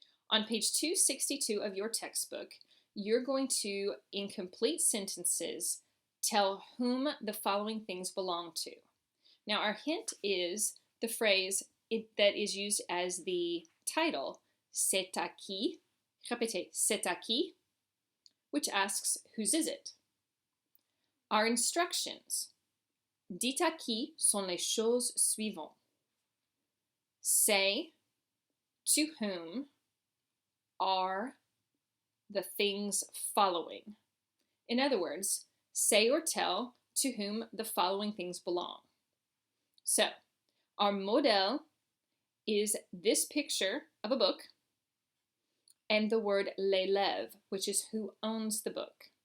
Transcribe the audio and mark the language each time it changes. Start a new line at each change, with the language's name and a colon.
English: On page 262 of your textbook, you're going to, in complete sentences, tell whom the following things belong to. Now, our hint is the phrase that is used as the title,
French: c'est à qui, répétez, c'est à qui,
English: which asks, whose is it? Our instructions,
French: dites à qui sont les choses suivantes.
English: Say, to whom are the things following? In other words, say or tell to whom the following things belong. So, our model is this picture of a book and the word l'élève, which is who owns the book.